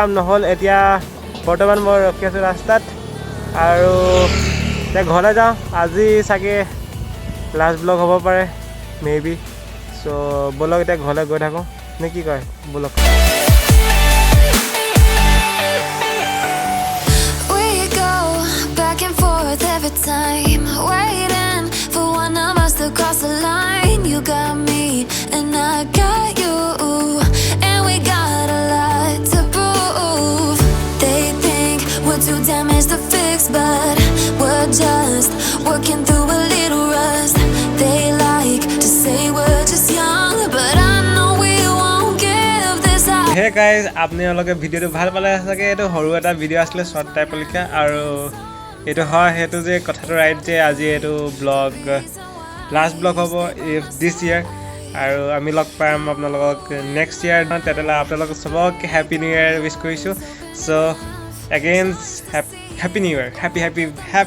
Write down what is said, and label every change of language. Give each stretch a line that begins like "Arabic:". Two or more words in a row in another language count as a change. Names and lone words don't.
Assamese: काम নহ'ল এতিয়া বৰ্তমান মই ৰখি আছোঁ ৰাস্তাত আৰু এতিয়া ঘৰলৈ যাওঁ আজি চাগে
English: last blog
Assamese: হ'ব পাৰে
English: may be so'
Assamese: ব'লক এতিয়া ঘৰলৈ গৈ থাকোঁ নে কি কয় ব'লক
English: Cross the line, you got me and I got you, and we got a lot to prove. They think we're too damaged to fix, but we're just working through a little rust. They like to say we're just young, but I know we won't give this up. Hey guys,
Assamese: আপোনালোকে ভিডিঅ'টো ভাল পালে চাগে এইটো সৰু এটা ভিডিঅ' আছিলে
English: short type
Assamese: লিখা আৰু এইটো হয় সেইটো যে কথাটো ৰাইট যে আজি এইটো ব্লগ
English: last blog
Assamese: হ'ব দিছ ইয়াৰ আৰু আমি লগ পাম আপোনালোকক
English: next year
Assamese: তেতিয়াহ'লে আপোনালোকক চবকে
English: happy new year wish
Assamese: কৰিছোঁ
English: so again happy new year happy